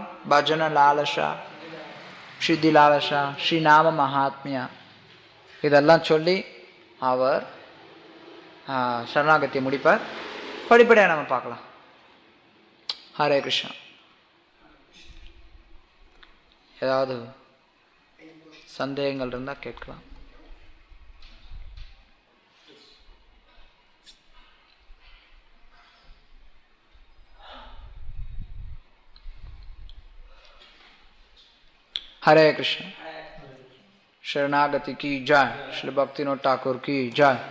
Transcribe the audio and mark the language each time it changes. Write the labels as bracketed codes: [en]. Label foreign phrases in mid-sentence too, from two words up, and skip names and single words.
[ta] பஜன லாலஷா, சித்தி லாலஷா, ஸ்ரீநாம மகாத்மியா, இதெல்லாம் சொல்லி அவர் சரணாகதியை முடிப்பார். படிப்படியாக நம்ம பார்க்கலாம். ஹரே கிருஷ்ணா. ஏதாவது சந்தேகங்கள் இருந்தால் கேட்கலாம். [hi] हरे कृष्ण। शरणागति की जय। श्री भक्तिविनोद ठाकुर की जय।